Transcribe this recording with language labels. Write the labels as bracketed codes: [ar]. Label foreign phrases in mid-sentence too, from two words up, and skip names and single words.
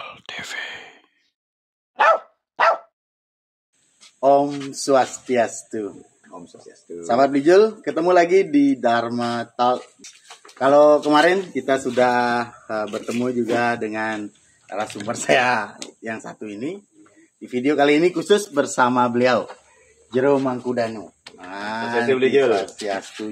[id] TV. Om Swastiastu. Om Swastiastu. Sahabat Bijul, ketemu lagi di Dharma Talk. Kalau kemarin kita sudah bertemu juga dengan narasumber saya yang satu ini. Di video kali ini khusus bersama beliau, Jero Mangkudano. Swastiastu